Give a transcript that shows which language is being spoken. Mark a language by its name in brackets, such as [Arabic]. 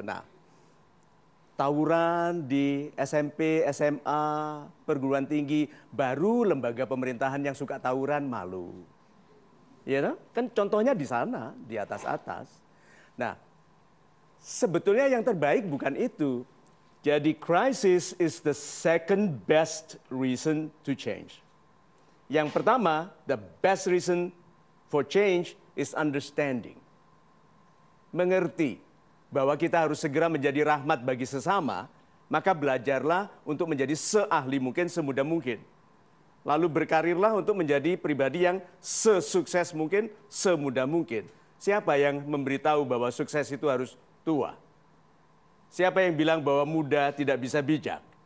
[Indonesian] Nah, tawuran di SMP, SMA, perguruan tinggi, baru lembaga pemerintahan yang suka tawuran malu. Ya, kan contohnya di sana, di atas-atas. Nah, sebetulnya yang terbaik bukan itu. [English] Jadi crisis is the second best reason to change. [Indonesian] Yang pertama, [English] the best reason for change is understanding. [Indonesian] Mengerti bahwa kita harus segera menjadi rahmat bagi sesama, maka belajarlah untuk menjadi seahli mungkin, semudah mungkin. Lalu berkarirlah untuk menjadi pribadi yang sesukses mungkin, semudah mungkin. Siapa yang memberitahu bahwa sukses itu harus tua? Siapa yang bilang bahwa muda tidak bisa bijak?